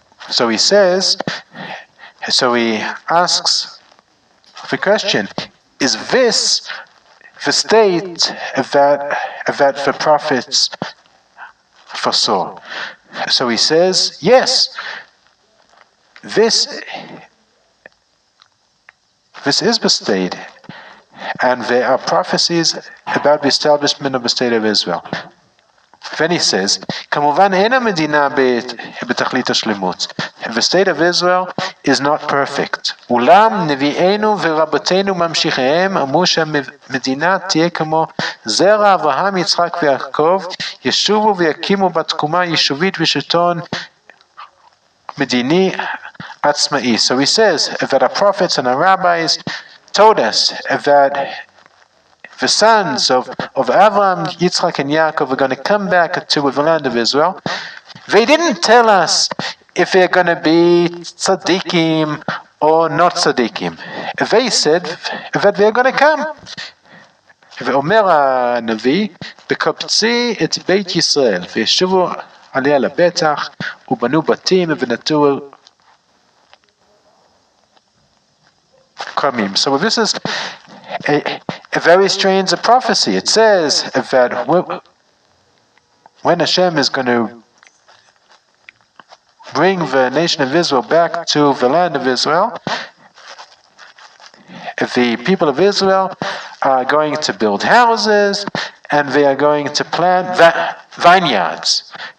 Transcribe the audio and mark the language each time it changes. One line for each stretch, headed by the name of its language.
English: So he asks the question, is this the state that the prophets foresaw? So he says, yes, this is the state. And there are prophecies about the establishment of the state of Israel. Then he says,
Hebrew: כמובן אין המדינה בתכלית השלמות.
English: The state of Israel is not perfect.
Hebrew: אולם נביאינו ורבותינו ממשיכיהם אמרו שהמדינה תהיה כמו זרע אברהם, יצחק ויעקב, ישובו ויקימו בתקומה יישובית ושלטון מדיני עצמאי.
English: So he says that our prophets and our rabbis told us that the sons of Abraham, Yitzchak, and Yaakov are going to come back to the land of Israel. They didn't tell us if they're going to be tzaddikim or not tzaddikim. They said that they're going to come.
Hebrew: ואומר הנביא, בקבצי את בית ישראל, וישובו עליה לבטח, ובנו בתים ונטעו כרמים.
English: So this is a very strange prophecy. It says that when Hashem is going to bring the nation of Israel back to the land of Israel, the people of Israel are going to build houses and they are going to plant vineyards.